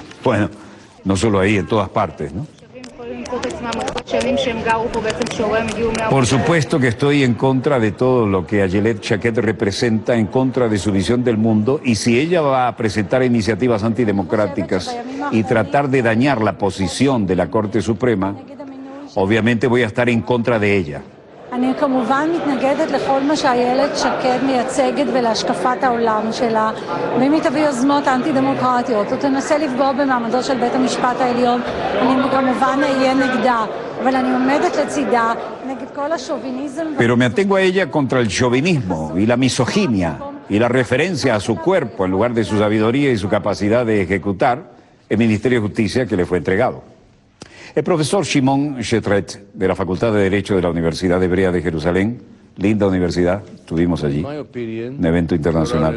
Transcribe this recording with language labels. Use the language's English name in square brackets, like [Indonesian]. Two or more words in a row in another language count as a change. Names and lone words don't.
[Spanish] Bueno, no solo ahí, en todas partes, ¿no? Por supuesto que estoy en contra de todo lo que Ayelet Shaked representa, en contra de su visión del mundo, y si ella va a presentar iniciativas antidemocráticas y tratar de dañar la posición de la Corte Suprema, obviamente voy a estar en contra de ella. [Hebrew] אני כמובן מתנגדת לכל מה שאיילת שקד מייצגת ולהשקפת העולם שלה, ואם היא תביא יוזמות אנטי-דמוקרטיות או תנסה לפגוע במעמדו של בית המשפט העליון, אני כמובן אהיה נגדה, אבל אני עומדת לצידה נגד כל השוביניזם. [Spanish] Pero me atengo a ella contra el chauvinismo y la misoginia y la referencia a su cuerpo en lugar de su sabiduría y su capacidad de ejecutar el Ministerio de Justicia que le fue entregado. El profesor Shimon Shetret, de la Facultad de Derecho de la Universidad Hebrea de Jerusalén, linda universidad, estuvimos allí, un evento internacional.